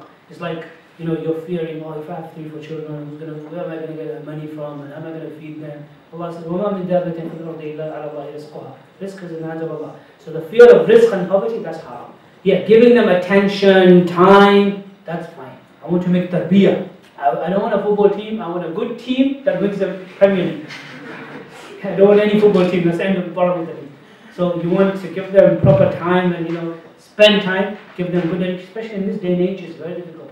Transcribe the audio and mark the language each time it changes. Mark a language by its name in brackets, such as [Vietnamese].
[English] It's like, you're fearing, if I have 3-4 children, where am I going to get the money from, and how am I going to feed them? Allah says, [Arabic] وَمَا مِن دَابَةٍ فِي الْأَرْضِ إِلَّا عَلَى اللَّهِ رِزْقُهَا. [English] Rizq is in the hands of Allah. So the fear of rizq and poverty, that's haram. Yeah, giving them attention, time, that's fine. I want to make tarbiyah. I don't want a football team, I want a good team that wins the Premier League. I don't want any football team, that's the end of the problem with the league. So you want to give them proper time and, spend time, give them good education, especially in this day and age, it's very difficult.